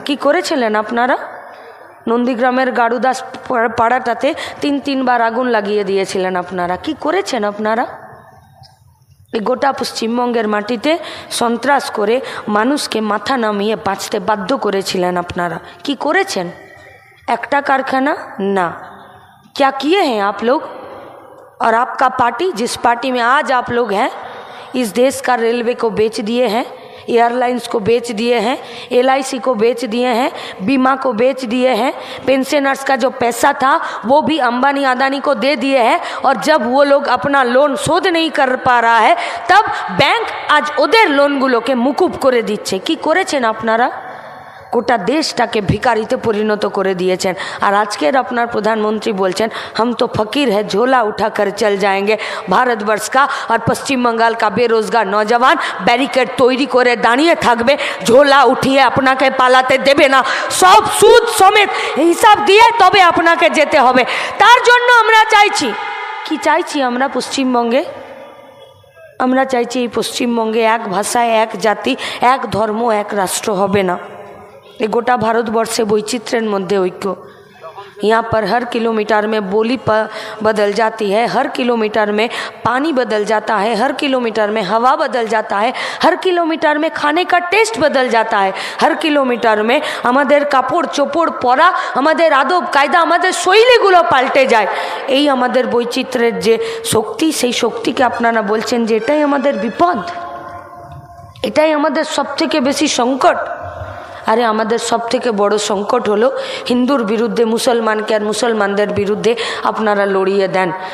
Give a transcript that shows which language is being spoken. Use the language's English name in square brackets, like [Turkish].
[Bangla] কি করেছিলেন আপনারা? নন্দীগ্রামের গাড়ুদাস পাড়াটাতে 3 বার আগুন লাগিয়ে দিয়েছিলেন আপনারা। কি করেছেন আপনারা? এই গোটা পশ্চিমবঙ্গের মাটিতে সন্ত্রাস করে মানুষকে মাথা নামিয়ে বাঁচতে বাধ্য করেছিলেন আপনারা। কি করেছেন? একটা কারখানা না। [Hindi] क्या किए हैं आप लोग और आपका पार्टी, जिस पार्टी में आज आप लोग हैं, इस देश का रेलवे को बेच दिए हैं, एयरलाइंस को बेच दिए हैं, LIC को बेच दिए हैं, बीमा को बेच दिए हैं, पेंशनर्स का जो पैसा था वो भी अंबानी अदानी को दे दिए हैं। और जब वो लोग अपना लोन शोध नहीं कर पा रहा है तब बैंक आज [Bangla] ওদের লোনগুলোকে মুকুব করে দিচ্ছে। কি করেছেন আপনারা? গোটা দেশটাকে ভিখারিতে পরিণত করে দিয়েছেন। আর আজকের আপনার প্রধানমন্ত্রী বলছেন [Hindi] हम तो फकीर है झोला उठाकर चल जाएंगे। भारतवर्ष का और पश्चिम बंगाल का बेरोजगार नौजवान [Bangla] ব্যারিকেড তৈরি করে দাঁড়িয়ে থাকবে, ঝোলা উঠিয়ে আপনাকে পালাতে দেবে না, সব সুদ সমেত হিসাব দিয়ে তবে আপনাকে যেতে হবে। তার জন্য আমরা চাইছি, কি চাইছি আমরা পশ্চিমবঙ্গে? আমরা চাইছি এই পশ্চিমবঙ্গে এক ভাষা, এক জাতি, এক ধর্ম, এক রাষ্ট্র হবে না। ये गोटा भारतवर्ष वैचित्र्य मध्य ऐक्य। [Hindi] यहाँ पर हर किलोमीटर में बोली बदल जाती है, हर किलोमीटर में पानी बदल जाता है, हर किलोमीटर में हवा बदल जाता है, हर किलोमीटर में खाने का टेस्ट बदल जाता है, हर किलोमीटर में [Bangla] हमारे कापड़ चोपड़ परा, हमारे आदब कायदा, हमारे शैलीगुलो पाल्टे जाए। এই আমাদের বৈচিত্র্যের যে শক্তি, সেই শক্তিকে আপনারা বলছেন যে এটাই আমাদের বিপদ, এটাই আমাদের সবথেকে বেশি সংকট। আরে আমাদের সবথেকে বড় সংকট হলো হিন্দুর বিরুদ্ধে মুসলমানকে আর মুসলমানদের বিরুদ্ধে আপনারা লড়িয়ে দেন।